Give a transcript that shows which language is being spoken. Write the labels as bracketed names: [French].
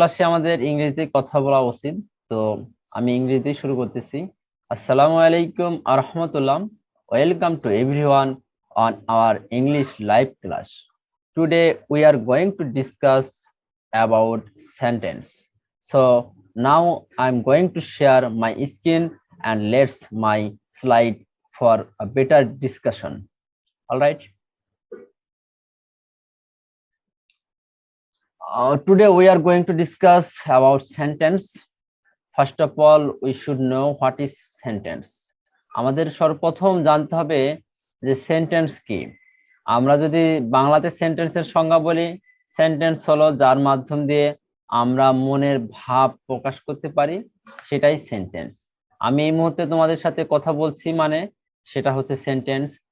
[Bangla] আমাদের ইংরেজিতে কথা বলা উচিত, তো আমি ইংরেজিতে শুরু করতেছি। [Arabic] আসসালামু আলাইকুম রহমতুল্লাহ। [English] Welcome to everyone on our English live class. Today we are going to discuss about sentence. So now I'm going to share my screen and let's my slide for a better discussion. All right. Today we are going to discuss about sentence. First of all, we should know what is sentence. [Bangla] আমাদের সর্বপ্রথম জানতে হবে যে sentence কি। আমরা যদি বাংলাতে সেন্টেন্সের সংজ্ঞা বলি, সেন্টেন্স হলো যার মাধ্যম দিয়ে আমরা মনের ভাব প্রকাশ করতে পারি, সেটাই সেন্টেন্স। আমি এই মুহূর্তে তোমাদের সাথে কথা বলছি, মানে সেটা হচ্ছে সেন্টেন্স।